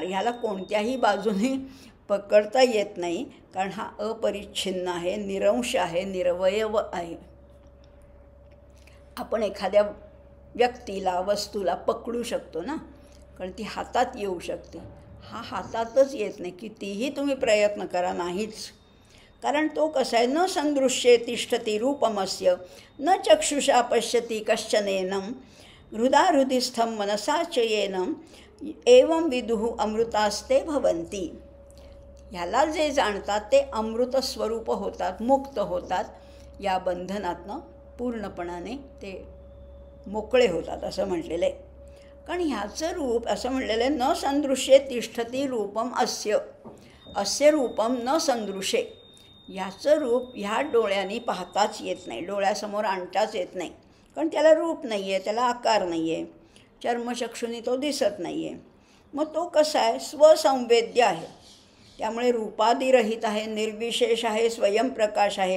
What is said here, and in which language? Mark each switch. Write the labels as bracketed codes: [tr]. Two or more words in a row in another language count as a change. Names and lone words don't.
[mr] ह्याला कोणत्याही बाजूने पकडता येत नाही, कारण हा अपरिच्छिन्न आहे, निरंश आहे, निरवयव आहे. आपण एखाद्या व्यक्तीला, वस्तूला पकडू शकतो ना, कारण ती हातात येऊ शकते. हा हातातच येत नाही, कितीही तुम्ही प्रयत्न करा, नाहीच. कारण तो कसा आहे, [sa] न संदृश्ये तिष्ठती रूपमस्य, न चक्षुषा पश्यती कश्चनेनं, हृदाहृदिस्थं मनसा च येनं, एवं विदुः अमृतास्ते भवन्ति. [mr] ह्याला जे जाणतात ते अमृत स्वरूप होतात, मुक्त होतात. या बंधनातनं पूर्णपणाने ते मोकळे होतात असं म्हटलेलं आहे. कारण ह्याचं रूप असं म्हटलेलं आहे, [sa] न संदृश्ये तिष्ठती रूपम अस्य, अस्य रूपम न संदृश्ये. [mr] ह्याचं रूप ह्या डोळ्यांनी पाहताच येत नाही, डोळ्यासमोर आणताच येत नाही, कारण त्याला रूप नाही आहे, त्याला आकार नाही आहे, चर्मचक्षुनी तो दिसत नाही आहे. मग तो कसा आहे, स्वसंवेद्य आहे, त्यामुळे रूपादिरहित आहे, निर्विशेष आहे, स्वयंप्रकाश आहे.